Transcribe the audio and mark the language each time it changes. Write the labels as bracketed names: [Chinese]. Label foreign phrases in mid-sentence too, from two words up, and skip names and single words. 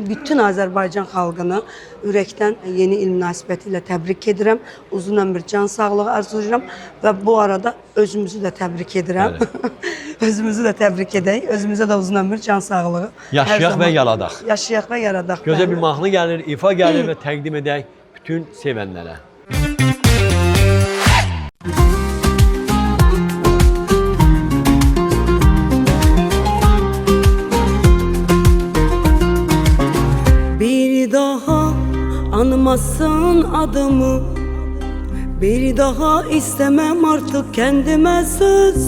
[Azerbaijani] Bütün Azərbaycan xalqını ürəkdən yeni il münasibəti ilə təbrik edirəm. Uzun ömür, can sağlığı arzulayıram və bu arada özümüzü də təbrik edirəm. Özümüzü də təbrik edək. Özümüzə də uzun ömür, can sağlığı. Yaşayaq və yaradaq. Yaşayaq və yaradaq. Gözəl bir mahnı gəlir, ifa gəlir və təqdim edək bütün sevənlərə. [Turkish] Bir daha anmasın adımı, bir daha istemem artık kendime söz.